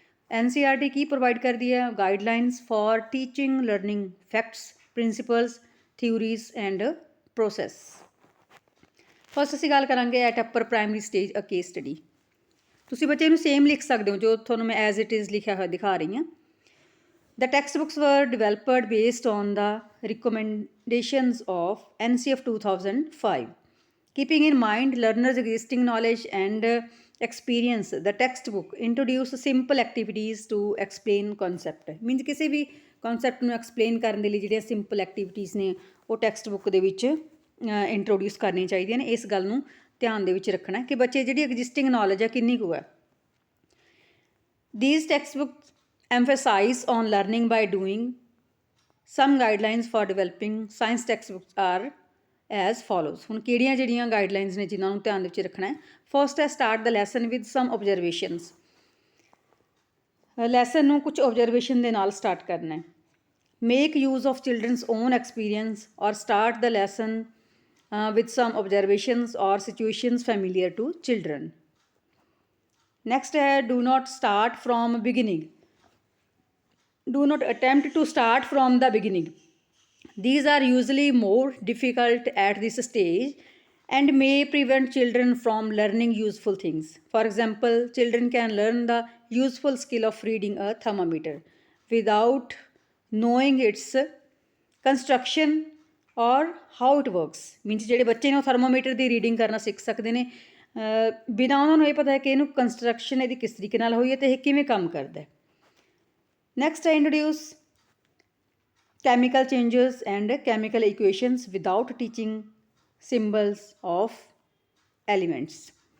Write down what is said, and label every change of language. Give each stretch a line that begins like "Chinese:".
English: NCERT
Punjabi: ਕੀ provide ਕਰਦੀ ਹੈ?
English: Guidelines for teaching learning facts principles theories and process.
Punjabi: First ਅਸੀਂ ਗੱਲ ਕਰਾਂਗੇ
English: At upper primary stage a case study.
Punjabi: ਤੁਸੀਂ ਬੱਚੇ ਨੂੰ ਸੇਮ ਲਿਖ ਸਕਦੇ ਹੋ ਜੋ ਤੁਹਾਨੂੰ ਮੈਂ
English: as it is
Punjabi: ਲਿਖਿਆ ਹੋਇਆ ਦਿਖਾ ਰਹੀ ਹਾਂ।
English: The textbooks were developed based on the recommendations of NCF 2005. Keeping in mind learners' existing knowledge and experience, the textbook introduced simple activities to explain concept.
Punjabi: Means ਕਿਸੇ ਵੀ concept ਨੂੰ explain ਕਰਨ ਦੇ ਲਈ ਜਿਹੜੀਆਂ simple activities ਨੇ ਉਹ textbook ਦੇ ਵਿੱਚ introduce ਕਰਨੀਆਂ ਚਾਹੀਦੀਆਂ ਨੇ। ਇਸ ਗੱਲ ਨੂੰ ਧਿਆਨ ਦੇ ਵਿੱਚ ਰੱਖਣਾ ਕਿ ਬੱਚੇ ਜਿਹੜੀ existing knowledge ਹੈ ਕਿੰਨੀ ਕੁ ਹੈ।
English: These textbooks emphasize on learning by doing. Some guidelines for developing science textbooks are as follows.
Punjabi: ਹੁਣ ਕਿਹੜੀਆਂ ਜਿਹੜੀਆਂ guidelines ਨੇ ਜਿਨ੍ਹਾਂ ਨੂੰ ਧਿਆਨ ਦੇ ਵਿੱਚ ਰੱਖਣਾ ਹੈ।
English: First ਹੈ start the lesson with some observations.
Punjabi: Lesson ਨੂੰ ਕੁਝ observation ਦੇ ਨਾਲ ਸਟਾਰਟ ਕਰਨਾ ਹੈ।
English: Make use of children's own experience or start the lesson with some observations or situations familiar to children. Next ਹੈ do not start from beginning. Do not attempt to start from the beginning. These are usually more difficult at this stage and may prevent children from learning useful things. For example, children can learn the useful skill of reading a thermometer without knowing its construction or how it works.
Punjabi: Means ਜਿਹੜੇ ਬੱਚੇ ਨੇ thermometer ਦੀ reading ਕਰਨਾ ਸਿੱਖ ਸਕਦੇ ਨੇ ਬਿਨਾਂ ਉਹਨਾਂ ਨੂੰ ਇਹ ਪਤਾ ਹੈ ਕਿ ਇਹਨੂੰ ਕੰਸਟਰਕਸ਼ਨ ਇਹਦੀ ਕਿਸ ਤਰੀਕੇ ਨਾਲ ਹੋਈ ਹੈ ਤੇ ਇਹ ਕਿਵੇਂ ਕੰਮ ਕਰਦਾ ਹੈ।
English: Next, I introduce chemical changes and chemical equations without teaching symbols of elements.